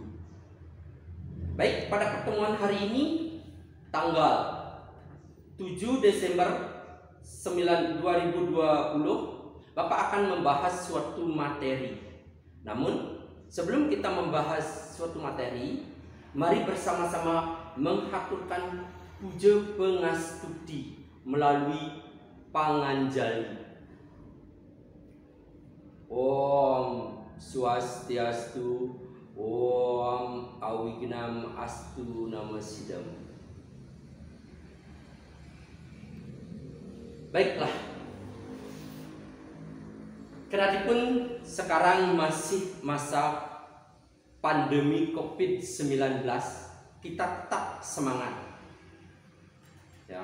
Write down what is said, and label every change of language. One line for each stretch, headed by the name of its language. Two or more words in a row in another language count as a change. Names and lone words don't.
Indonesian: Baik, pada pertemuan hari ini tanggal 7 Desember 2020 Bapak akan membahas suatu materi. Namun sebelum kita membahas suatu materi, mari bersama-sama menghaturkan puja pengastuti melalui panganjali.
Sanskrit: Om Swastiastu, Om Awignam Astu Namasidam.
Indonesian: Baiklah, kenapun sekarang masih masa pandemi COVID-19, kita tetap semangat ya.